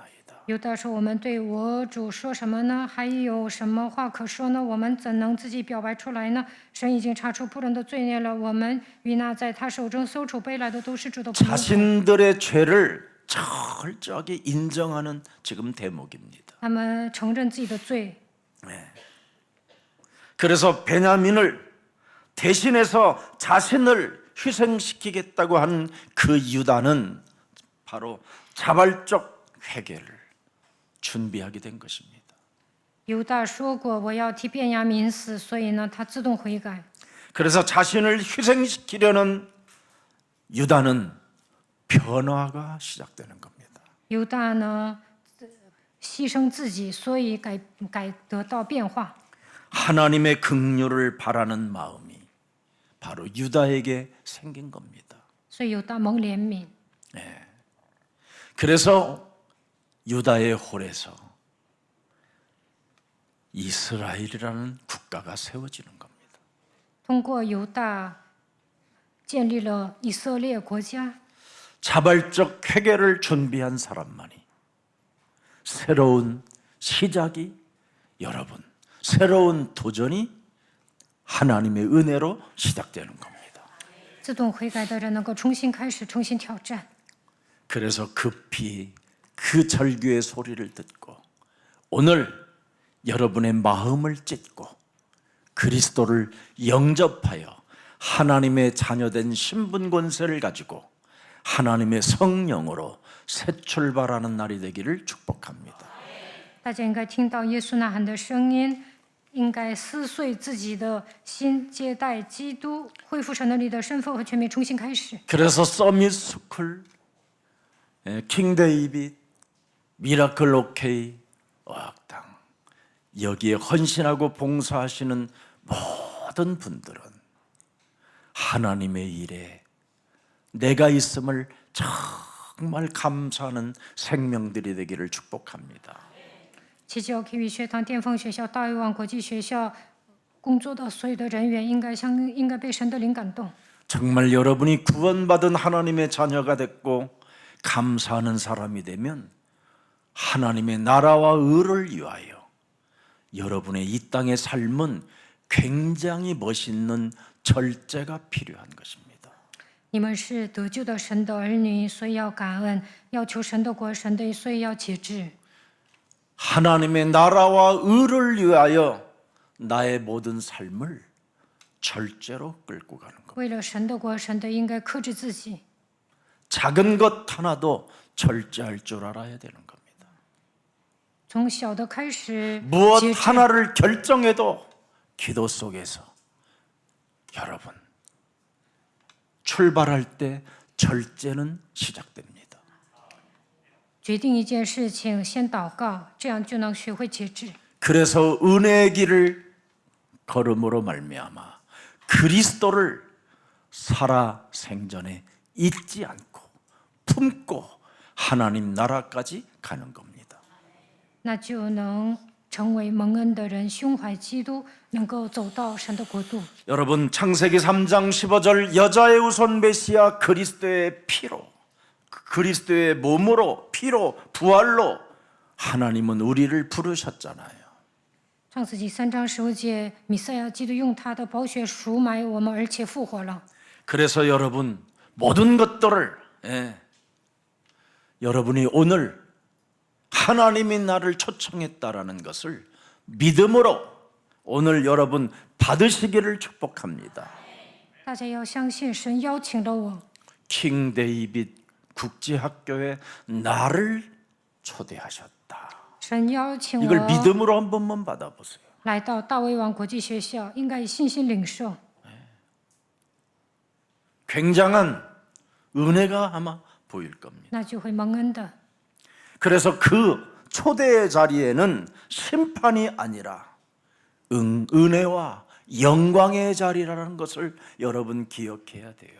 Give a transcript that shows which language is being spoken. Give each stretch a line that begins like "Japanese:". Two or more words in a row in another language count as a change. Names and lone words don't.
Chinese: 犹大说：“我们对我主说什么呢？还有什么话可说呢？我们怎能自己表白出来呢？神已经查出仆人的罪孽了。我们与那在他手中搜出背来的都是主的仆人。”
Korean: 자신들의 죄를 철저하게 인정하는 지금 대목입니다.
Chinese: 他们承认自己的罪，
Korean: 그래서 베냐민을 대신해서 자신을 희생시키겠다고 한 그 유다는 바로 자발적 회개를 준비하게 된 것입니다.
Chinese: 犹大说过：“我要替便雅悯死。” 所以呢，他自动悔改。
Korean: 그래서 자신을 희생시키려는 유다는 변화가 시작되는 겁니다.
Chinese: 犹大呢，牺牲自己，所以得到变化。
Korean: 하나님의 긍휼을 바라는 마음이 바로 유다에게 생긴 겁니다.
Chinese: 所以犹大蒙怜悯。
Korean: 그래서 유다의 홀에서 이스라엘이라는 국가가 세워지는 겁니다.
Chinese: 通过犹大建立了以色列国家。
Korean: 자발적 회개를 준비한 사람만이 새로운 시작이 여러분 새로운 도전이 하나님의 은혜로 시작되는 겁니다.
Chinese: 自动悔改的人能够重新开始，重新挑战。
Korean: 그래서 급히 그 절규의 소리를 듣고 오늘 여러분의 마음을 찢고 그리스도를 영접하여 하나님의 자녀된 신분 권세를 가지고 하나님의 성령으로 새 출발하는 날이 되기를 축복합니다.
Chinese: 大家应该听到耶稣呐喊的声音，应该撕碎自己的心，接待基督，恢复神的你的身份和权柄，重新开始。
Korean: 그래서 서밋 스쿨, 킹 데이빗, 미라클 오케이, 어학당 여기에 헌신하고 봉사하시는 모든 분들은 하나님의 일에 내가 있음을 정말 감사하는 생명들이 되기를 축복합니다.
Chinese: 祈求 KV 学堂、巅峰学校、大卫王国际学校工作的所有的人员，应该被神的灵感动。
Korean: 정말 여러분이 구원받은 하나님의 자녀가 됐고 감사하는 사람이 되면 하나님의 나라와 의를 위하여 여러분의 이 땅의 삶은 굉장히 멋있는 절제가 필요한 것입니다.
Chinese: 你们是得救的神的儿女，所以要感恩，要求神的国，神的，所以要节制。
Korean: 하나님의 나라와 의를 위하여 나의 모든 삶을 절제로 끌고 가는 것.
Chinese: 为了神的国，神的应该克制自己，
Korean: 작은 것 하나도 절제할 줄 알아야 되는 겁니다.
Chinese: 从小的开始
Korean: 무엇
Chinese: 节制。
Korean: 하나를 결정해도 기도 속에서 여러분 출발할 때 절제는 시작됩니다.
Chinese: 决定一件事情，先祷告，这样就能学会节制。
Korean: 그래서 은혜의 길을 걸음으로 말미암아 그리스도를 살아 생전에 잊지 않고 품고 하나님 나라까지 가는 겁니다.
Chinese: 那就能成为蒙恩的人，胸怀基督，能够走到神的国度。
Korean: 여러분 창세기 3장 15절 여자의 후손 메시아 그리스도의 피로 그리스도의 몸으로 피로 부활로 하나님은 우리를 부르셨잖아요.
Chinese: 创世纪3章15节，弥赛亚基督用他的宝血赎买我们，而且复活了。
Korean: 그래서 여러분 모든 것들을 여러분이 오늘 하나님이 나를 초청했다라는 것을 믿음으로 오늘 여러분 받으시기를 축복합니다.
Chinese: 大家要相信神邀请了我，
Korean: 킹 데이빗 국제학교에 나를 초대하셨다.
Chinese: 神邀请
Korean: 이걸
Chinese: 我
Korean: 믿음으로 한 번만 받아보세요.
Chinese: 来到大卫王国际学校，应该以信心领受。
Korean: 굉장한 은혜가 아마 보일 겁니다.
Chinese: 那就会蒙恩的。
Korean: 그래서 그 초대의 자리에는 심판이 아니라 은혜와 영광의 자리라는 것을 여러분 기억해야 돼요.